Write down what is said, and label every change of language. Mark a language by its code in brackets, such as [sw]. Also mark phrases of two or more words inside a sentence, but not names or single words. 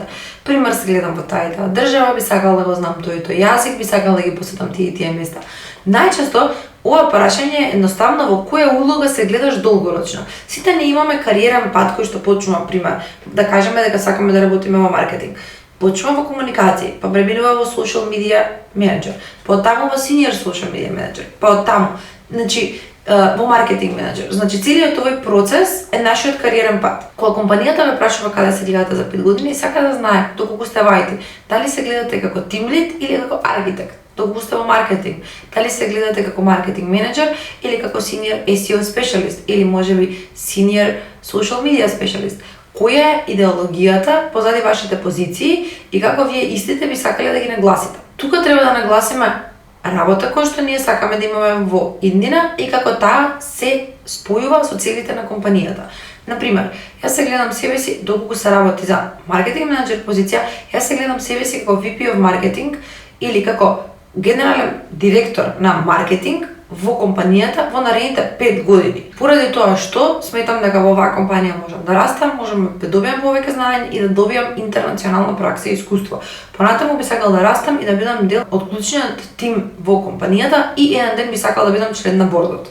[mk] Пример, се гледам во таа и таа држава, би сакал да го знам тој и тој јазик, би сакал да ги посетам тие и тие места. Најчесто ова прашање е едноставно во која улога се гледаш долгорочно. Сите не имаме кариерен пат кој што почнува, пример, да кажеме дека сакаме да работиме во маркетинг. Почнувам во комуникации, па преминувам во [en] social media manager, [mk] па оттаму во [en] senior social media manager, [mk] па оттаму, значи, во маркетинг менеджер. Значи, целиот овој процес е нашиот кариерен пат. Кога компанијата ме прашува каде се гледате за 5 години, сака да знае доколку сте во IT, дали се гледате како [en] team lead [mk] или како архитект, доколку сте во маркетинг, дали се гледате како маркетинг менеджер или како [en] senior SEO specialist [mk] или можеби [en] senior social media specialist. [mk] Која е идеологијата позади вашите позиции и како вие истите би сакале да ги нагласите. Тука треба да нагласиме работа која што ние сакаме да имаме во иднина и како таа се спојува со целите на компанијата. Например, јас се гледам себе си доколку се работи за маркетинг менеджер позиција, јас се гледам себе си како [en] VP of marketing [mk] или како генерален директор на маркетинг во компанијата во наредните 5 години. Поради тоа што сметам дека во оваа компанија можам да растам, можам да добиам повеќе знаење и да добиам интернационална пракса и искуство. Понатаму би сакал да растам и да бидам дел од клучниот тим во компанијата и еден ден би сакал да бидам член на бордот.